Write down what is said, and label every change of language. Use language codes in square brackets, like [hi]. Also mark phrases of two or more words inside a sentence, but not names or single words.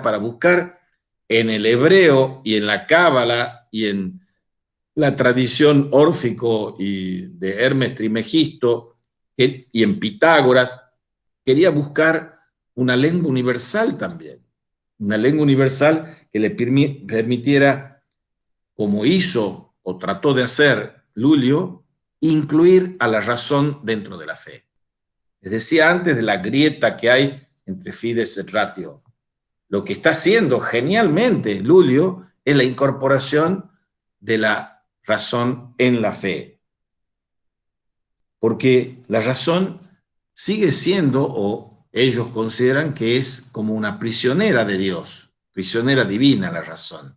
[es] para buscar en el hebreo y en la cábala y en la tradición órfico y de Hermes Trismegisto y en Pitágoras, quería buscar una lengua universal también, una lengua universal que le permitiera, como hizo o trató de hacer Lulio, incluir a la razón dentro de la fe. Les decía antes de la grieta que hay entre [la] fides et ratio. [es] Lo que está haciendo genialmente Lulio es la incorporación de la razón en la fe. Porque la razón sigue siendo, o ellos consideran que es como una prisionera de Dios, prisionera divina la razón.